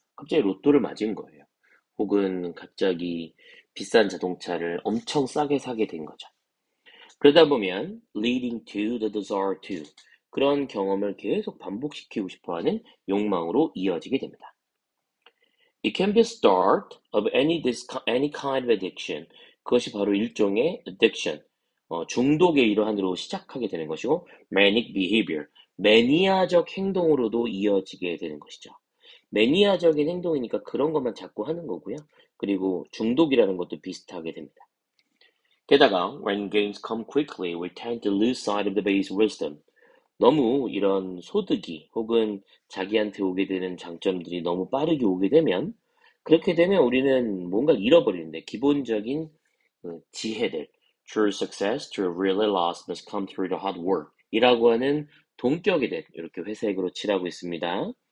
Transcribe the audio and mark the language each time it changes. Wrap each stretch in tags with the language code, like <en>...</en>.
<ko>갑자기 로또를 맞은 거예요. 혹은 갑자기 비싼 자동차를 엄청 싸게 사게 된 거죠. 그러다 보면</ko> <en>leading to the desire to,</en> <ko>그런 경험을 계속 반복시키고 싶어하는 욕망으로 이어지게 됩니다.</ko> <en>It can be a start of any kind of addiction.</en> <ko>그것이 바로 일종의 addiction, 중독의 일환으로 시작하게 되는 것이고,</ko> <en>manic behavior,</en> <ko>매니아적 행동으로도 이어지게 되는 것이죠. 매니아적인 행동이니까 그런 것만 자꾸 하는 거고요. 그리고 중독이라는 것도 비슷하게 됩니다. 게다가</ko> <en>when gains come quickly, we tend to lose sight of the base wisdom.</en> <ko>너무 이런 소득이 혹은 자기한테 오게 되는 장점들이 너무 빠르게 오게 되면, 그렇게 되면 우리는 뭔가를 잃어버리는데 기본적인 지혜들,</ko> <en>true success, true really loss must come through the hard work</en> <ko>이라고 하는 동격에 대해 이렇게 회색으로 칠하고 있습니다.</ko>